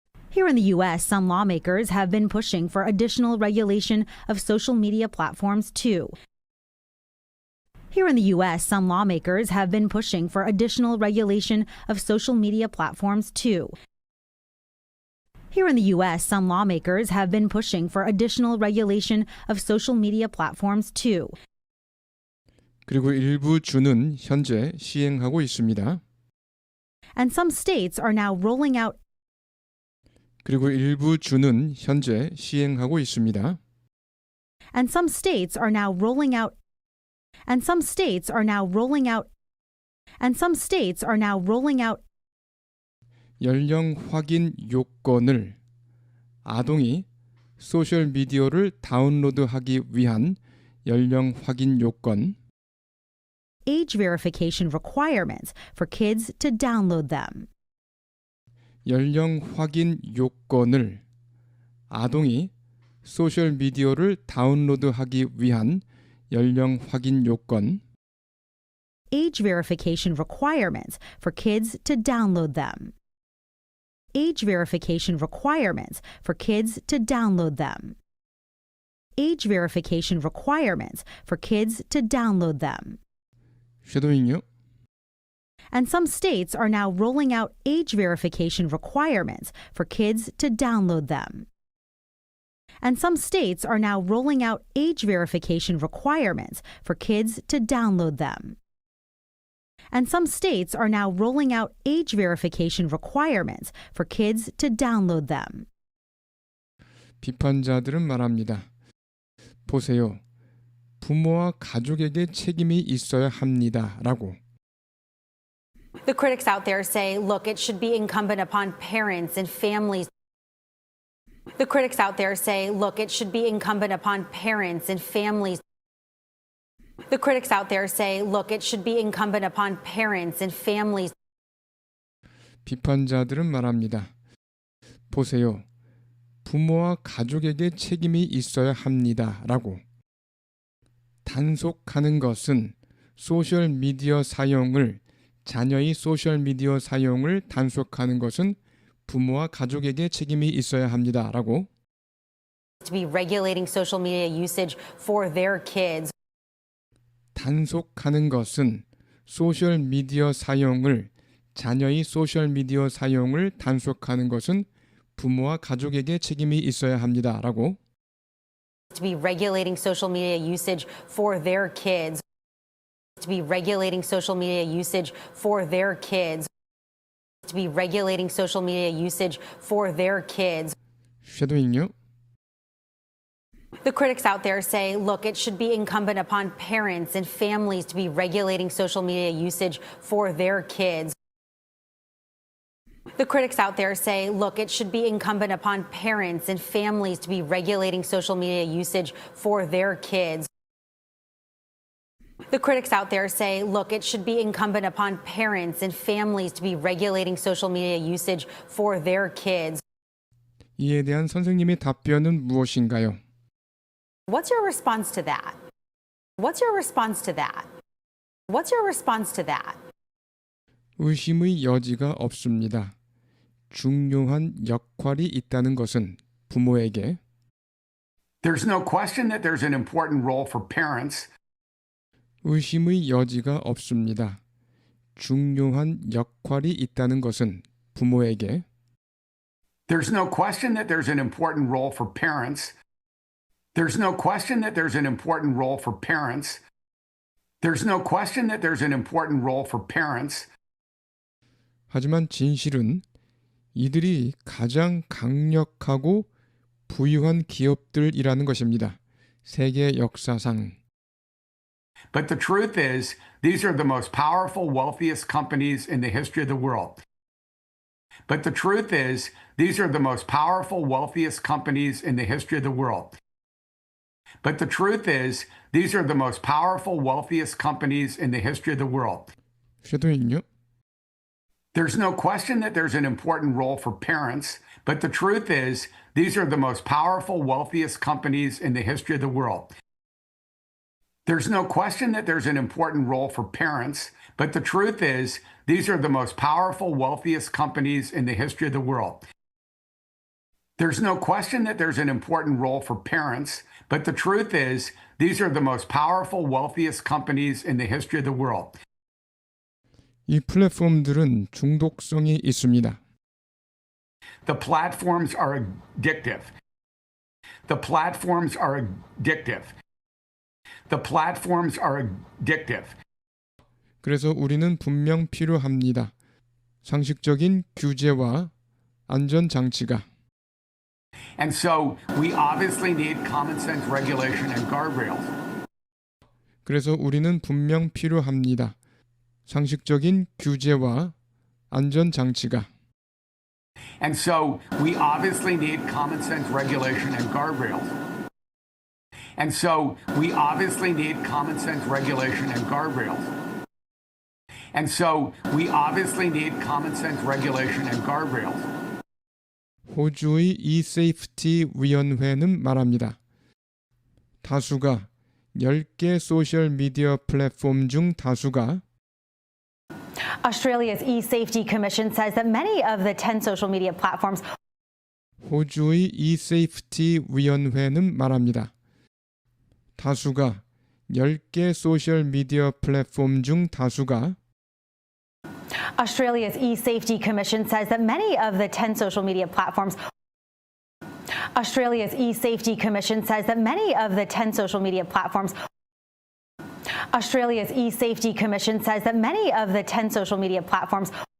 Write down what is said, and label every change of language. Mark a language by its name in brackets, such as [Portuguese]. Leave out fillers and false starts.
[English] Here in the U.S., some lawmakers have been pushing for additional regulation of social media platforms too. Here in the U.S., some lawmakers have been pushing for additional regulation of social media platforms too. Here in the U.S., some lawmakers have been pushing for additional regulation of social media platforms too. [Korean] 그리고 일부 주는 현재 시행하고 있습니다. [English] And some states are now rolling out [Korean] 그리고 일부 주는 현재 시행하고 있습니다. [English] and some states are now rolling out and some states are now rolling out and some states are now rolling out [Korean] 연령 확인 요건을 아동이 소셜 미디어를 다운로드하기 위한 연령 확인 요건 [English] age verification requirements for kids to download them. [Korean] 연령 확인 요건을 아동이 소셜 미디어를 다운로드하기 위한 연령 확인 요건 [English] Age verification requirements for kids to download them. Age verification requirements for kids to download them. Age verification requirements for kids to download them. [Korean] 쉐도잉요. [English] And some states are now rolling out age verification requirements for kids to download them. And some states are now rolling out age verification requirements for kids to download them. And some states are now rolling out age verification requirements for kids to download them. [Korean] 비판자들은 말합니다. 보세요. 부모와 가족에게 책임이 있어야 합니다. 라고. [English] The critics out there say, look, it should be incumbent upon parents and families. The critics out there say, look, it should be incumbent upon parents and families The critics out there say, look, it should be incumbent upon parents and families. [Korean] 비판자들은 말합니다. 보세요. 부모와 가족에게 책임이 있어야 합니다. 라고. 단속하는 것은 소셜미디어 사용을 자녀의 소셜미디어 사용을 단속하는 것은 부모와 가족에게 책임이 있어야 합니다. 라고. [English] To be regulating social media usage for their kids. [Korean] 단속하는 것은 소셜미디어 사용을 자녀의 소셜미디어 사용을 단속하는 것은 부모와 가족에게 책임이 있어야 합니다. 라고. [English] To be regulating social media usage for their kids. To be regulating social media usage for their kids. To be regulating social media usage for their kids. [Korean] 쉐도잉요. [English] The critics out there say, look, it should be incumbent upon parents and families to be regulating social media usage for their kids. The critics out there say, look, it should be incumbent upon parents and families to be regulating social media usage for their kids. The critics out there say, look, it should be incumbent upon parents and families to be regulating social media usage for their kids. [Korean] 이에 대한 선생님의 답변은 무엇인가요? [English] What's your response to that? What's your response to that? What's your response to that? [Korean] 의심의 여지가 없습니다. 중요한 역할이 있다는 것은 부모에게 [English] There's no question that there's an important role for parents. [Korean] 의심의 여지가 없습니다. 중요한 역할이 있다는 것은 부모에게 [English] There's no question that there's an important role for parents. There's no question that there's an important role for parents. There's no question that there's an important role for parents. [Korean] 하지만 진실은 이들이 가장 강력하고 부유한 기업들이라는 것입니다. 세계 역사상. [English] But the truth is, these are the most powerful, wealthiest companies in the history of the world. But the truth is, these are the most powerful, wealthiest companies in the history of the world. But the truth is, these are the most powerful, wealthiest companies in the history of the world. [Korean] 쉐도잉요. [English] There's no question that there's an important role for parents, but the truth is, these are the most powerful, wealthiest companies in the history of the world. There's no question that there's an important role for parents, but the truth is, these are the most powerful, wealthiest companies in the history of the world. There's no question that there's an important role for parents, but the truth is, these are the most powerful, wealthiest companies in the history of the world. [Korean] 이 플랫폼들은 중독성이 있습니다. [English] The platforms are addictive. The platforms are addictive. The platforms are addictive. [Korean] 그래서 우리는 분명 필요합니다. 상식적인 규제와 안전 장치가. [English] And so we obviously need common sense regulation and guardrails. [Korean] 그래서 우리는 분명 필요합니다. 상식적인 규제와 안전 장치가. [English] And so we obviously need common sense regulation and guardrails. And so we obviously need common sense regulation and guardrails. And so we obviously need common sense regulation and guardrails. [Korean] 호주의 eSafety 위원회는 말합니다. 다수가 10개 소셜 미디어 플랫폼 중 다수가 [English] Australia's eSafety Commission says that many of the 10 social media platforms. [Korean] 호주의 eSafety 위원회는 말합니다. 다수가 10개 소셜 미디어 플랫폼 중 다수가 [English] Australia's eSafety Commission says that many of the 10 social media platforms. Australia's eSafety Commission says that many of the 10 social media platforms. Australia's eSafety Commission says that many of the 10 social media platforms.